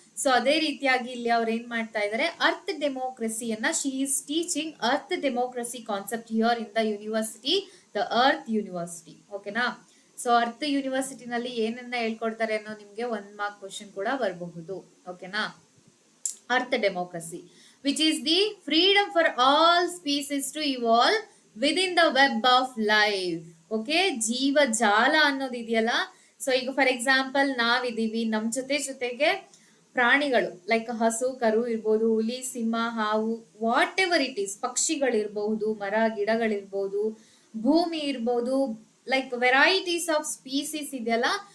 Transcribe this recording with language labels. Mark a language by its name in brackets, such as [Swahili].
[English] so [Kannada] ಅದೇ ರೀತಿಯಾಗಿ ಇಲ್ಲಿ ಅವ್ರು ಏನ್ ಮಾಡ್ತಾ ಇದಾರೆ, [English] Earth ಡೆಮೋಕ್ರಸಿಯನ್ನ, she is teaching earth democracy concept here in the university, the earth university. ಓಕೆನಾ? [Kannada] ಸೊ ಅರ್ತ್ ಯೂನಿವರ್ಸಿಟಿನಲ್ಲಿ ಏನನ್ನ ಹೇಳ್ಕೊಡ್ತಾರೆ ಅನ್ನೋ ನಿಮ್ಗೆ 1 ಮಾರ್ಕ್ ಕ್ವಶನ್ ಕೂಡ ಬರಬಹುದು. ಓಕೆನಾ? [English] Earth democracy which is the freedom for all species to evolve within the web of life. [Kannada] Okay, ಜೀವ ಜಾಲ ಅನ್ನೋದು ಇದೆಯಲ್ಲ. ಸೊ ಈಗ ಫಾರ್ ಎಕ್ಸಾಂಪಲ್ ನಾವಿದೀವಿ, ನಮ್ ಜೊತೆಗೆ ಪ್ರಾಣಿಗಳು ಲೈಕ್ ಹಸು ಕರು ಇರ್ಬೋದು, ಹುಲಿ ಸಿಂಹ ಹಾವು, [English] whatever it is, [Kannada] ಪಕ್ಷಿಗಳಿರ್ಬಹುದು, ಮರ ಗಿಡಗಳಿರ್ಬಹುದು, ಭೂಮಿ ಇರ್ಬೋದು, [English] like varieties of species [Kannada] ಇದೆಯಲ್ಲ.